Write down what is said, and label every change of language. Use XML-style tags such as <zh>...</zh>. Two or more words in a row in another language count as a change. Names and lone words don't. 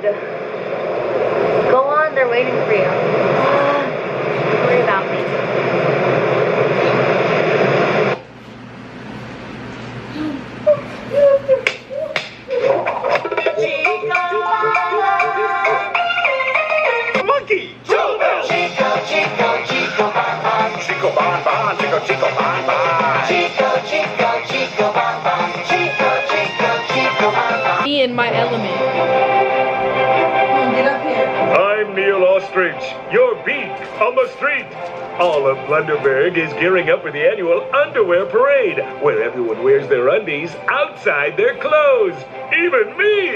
<en>Go on, they're waiting for you. Don't worry about me. Monkey! Chico, Chico, Chico, Bon Bon. Chico, Bon Bon. Chico, Chico, Bon Bon. Chico, Chico, Chico, Bon Bon. Chico, Chico, Chico, Bon Bon. Me in my element. Get up here. I'm Neil Ostrich, your beat on the street. All of Blunderberg is gearing up for the annual underwear parade, where everyone wears their undies outside their clothes, even me.</en>